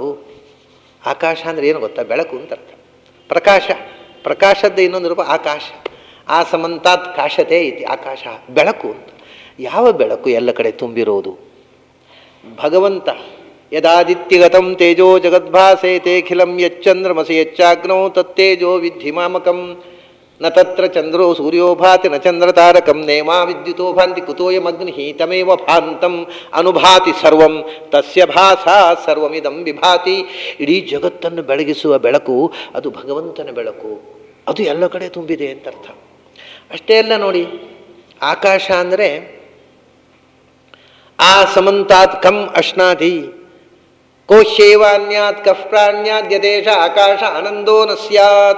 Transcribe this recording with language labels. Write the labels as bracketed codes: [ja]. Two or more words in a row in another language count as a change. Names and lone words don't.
[kn] ಆಕಾಶ ಅಂದರೆ ಏನು ಗೊತ್ತಾ? ಬೆಳಕು ಅಂತ ಅರ್ಥ. ಪ್ರಕಾಶ, ಪ್ರಕಾಶದ ಇನ್ನೊಂದು ರೂಪ ಆಕಾಶ. [sa] ಆ ಸಮಂತಾತ್ ಕಾಶತೆ ಇತಿ. [kn] ಆಕಾಶ ಬೆಳಕು ಅಂತ. ಯಾವ ಬೆಳಕು ಎಲ್ಲ ಕಡೆ ತುಂಬಿರೋದು? ಭಗವಂತ. [sa] ಯದಾದಿತ್ಯಗತಂ ತೇಜೋ ಜಗದ್ಭಾಸೇತೇಖಿಲಂ ಯಚ್ಚಂದ್ರಮಸಿ ಯಚ್ಚಾಗ್ನೋ ತತ್ತೇಜೋ ವಿದ್ಧಿ ಮಾಮಕಂ ನ ತತ್ರ ಚಂದ್ರೋ ಸೂರ್ಯೋ ಭಾತಿ ನ ಚಂದ್ರತಾರಕಂ ನೇಮಾ ವಿದ್ಯುತೋ ಭಾಂತಿ ಕುತೋಯಮಗ್ನಿ ತಮೇವ ಭಾಂತಂ ಅನುಭಾತಿ ಸರ್ವಂ ತಸ್ಯ ಭಾಸಾ ಸರ್ವಮಿದಂ ವಿಭಾತಿ. [kn] ಇಡೀ ಜಗತ್ತನ್ನು ಬೆಳಗಿಸುವ ಬೆಳಕು ಅದು ಭಗವಂತನ ಬೆಳಕು. ಅದು ಎಲ್ಲ ಕಡೆ ತುಂಬಿದೆ ಅಂತ ಅರ್ಥ. ಅಷ್ಟೇ ಅಲ್ಲ ನೋಡಿ, ಆಕಾಶ ಅಂದರೆ [sa] ಆ ಸಮಂತಾತ್ ಕಂ ಅಶ್ನಾತಿ ಕೋಶೇವಾನ್ಯಾತ್ ಕಫ್ ಪ್ರಾಣ್ಯಾದ್ಯದೇಶ ಆಕಾಶ ಆನಂದೋ ನ ಸ್ಯಾತ್.